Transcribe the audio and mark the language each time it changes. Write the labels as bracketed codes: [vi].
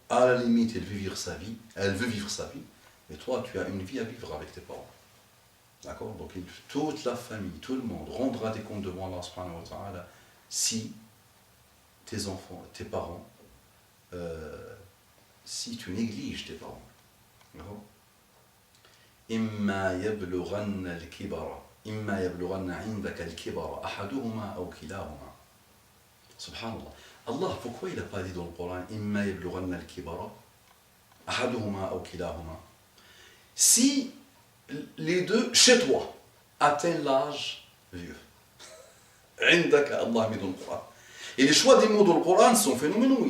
[fr] À la limite, elle veut vivre sa vie, mais toi, tu as une vie à vivre avec tes parents. D'accord? Donc, toute la famille, tout le monde rendra des comptes devant Allah subhanahu wa ta'ala si tes enfants, tes parents, si tu négliges tes parents. D'accord? [ar] إما يبلغن الكبر إما يبلغن عندك الكبر أحدهما أو كلاهما. [fr] Subhanallah. Allah, pourquoi il n'a pas dit dans le Coran [ar] إما يبلغن الكبر أحدهما أو كلاهما? [fr] Si les deux, chez toi, atteignent l'âge vieux. [ar] عندك [fr] Allah met dans le Coran. Et les choix des mots dans le Coran sont phénoménaux.